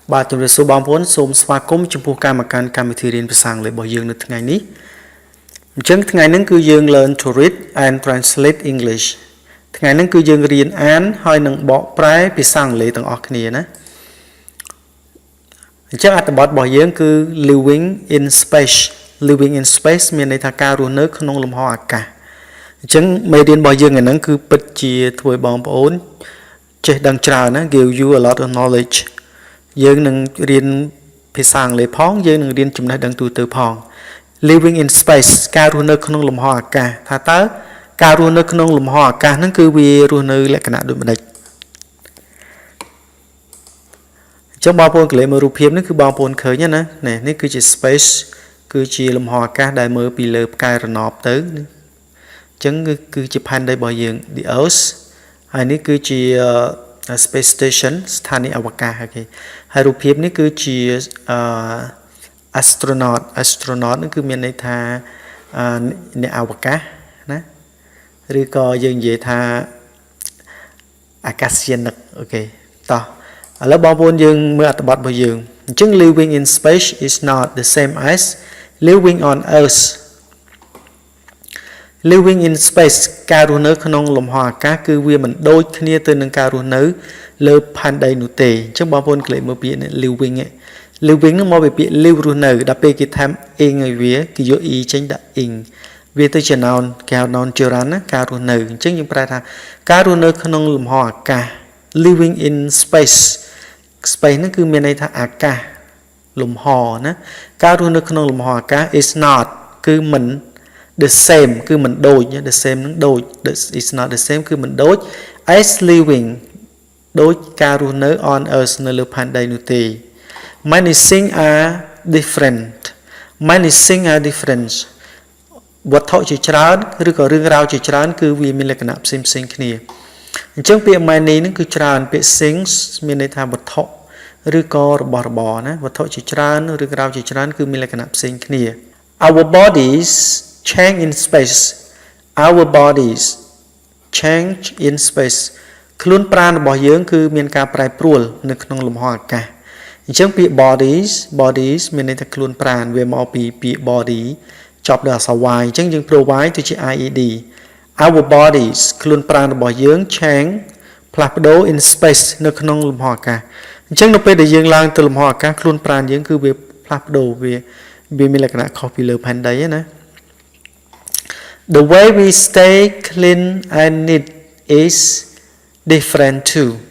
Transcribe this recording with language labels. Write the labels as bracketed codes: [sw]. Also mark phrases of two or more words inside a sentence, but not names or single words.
[km] បាទជំរាបសួរបងប្អូនសូមស្វាគមន៍ចំពោះកម្មការកម្មវិធីរៀនភាសាអង់គ្លេសរបស់យើងនៅថ្ងៃនេះអញ្ចឹងថ្ងៃនេះគឺយើង [en] learn to read and translate English [km] ថ្ងៃនេះគឺយើងរៀនអានហើយនឹងបកប្រែភាសាអង់គ្លេសទាំងអស់គ្នាណា អញ្ចឹងអត្ថបទរបស់យើងគឺ [en] living in space [km] មានន័យថាការរស់នៅក្នុងលំហអាកាសអញ្ចឹងមេរៀនរបស់យើងថ្ងៃនេះគឺពិតជាធ្វើបងប្អូនចេះដឹងច្រើនណា [en] give you a lot of knowledge [km] យើងនឹងរៀនភាសាអង់គ្លេសផងយើងនឹងរៀនចំណេះដឹងទូទៅផង [en] living in space [km] ការរស់នៅក្នុងលំហអាកាសថាតើការរស់នៅក្នុងលំហអាកាសហ្នឹងគឺវារស់នៅលក្ខណៈដូចម្ដេច អញ្ចឹងបងប្អូនកលេសមើលរូបភាពនេះគឺបងប្អូនឃើញណានេះគឺជា space គឺជាលំហអាកាសដែលមើលពីលើផ្កាយរណបទៅអញ្ចឹងគឺជាផែនដីរបស់យើង [en] the earth [km] ហើយនេះគឺជា [en] space station [km] ស្ថានីយ៍អវកាសអូខេហើយរូបភាពនេះគឺជា astronaut នេះគឺមានន័យថាអ្នកអវកាសណាឬក៏យើងនិយាយថាអាកាសយានិកអូខេតោះឥឡូវបងប្អូនយើងមើលអត្ថបទរបស់យើងអញ្ចឹង [en] living in space is not the same as living on earth living in space [km] ការរស់នៅក្នុងលំហអាកាសគឺវាមិនដូចគ្នាទៅនឹងការរស់នៅលើផែនដីនោះទេអញ្ចឹងបងប្អូនក្លេកមើលពាក្យនេះ living នឹងមកពីពាក្យ live រស់នៅដល់ពេលគេថែម ing ឲ្យវាគេយក e ចេញដាក់ ing វាទៅជា noun គេហៅ [en] noun gerund [km] ណាការរស់នៅអញ្ចឹងយើងប្រែថាការរស់នៅក្នុងលំហអាកាស [en] living in space [km] ហ្នឹងគឺមានន័យថាអាកាសលំហណាការរស់នៅក្នុងលំហអាកាស [en] is not [km] គឺមិន [en] the same [km] គឺមិនដូច [en] the same [km] នឹងដូច [en] is not the same [km] គឺមិនដូច [en] as living [km] ដូចការរស់នៅ [en] on earth [km] នៅលើផែនដីនោះទេ [en] many things are different [km] វត្ថុជាច្រើនឬក៏រឿងរ៉ាវជាច្រើនគឺវាមានលក្ខណៈផ្សេងៗគ្នាអញ្ចឹងពាក្យ many នឹងគឺច្រើនពាក្យ things មានន័យថាវត្ថុឬក៏របស់របរណាវត្ថុជាច្រើនរឿងរ៉ាវជាច្រើនគឺមានលក្ខណៈផ្សេងគ្នា [en] our bodies change in space [km] ខ្លួនប្រាណរបស់យើងគឺមានការប្រែប្រួលនៅក្នុងលំហអាកាសអញ្ចឹងពាក្យ bodies មានន័យថា ខ្លួនប្រាណវាមកពីពាក្យ body ចប់ដោយអក្សរ y អញ្ចឹងយើងប្រូ y ទៅជា ied [en] our bodies [km] ខ្លួនប្រាណរបស់យើង change ផ្លាស់ប្ដូរ [en] in space [km] នៅក្នុងលំហអាកាសអញ្ចឹងនៅពេលដែលយើងឡើងទៅលំហអាកាសខ្លួនប្រាណយើងគឺវាផ្លាស់ប្ដូរវាមានលក្ខណៈខុសពីលើផែនដីណា [en] The way we stay clean and neat is different too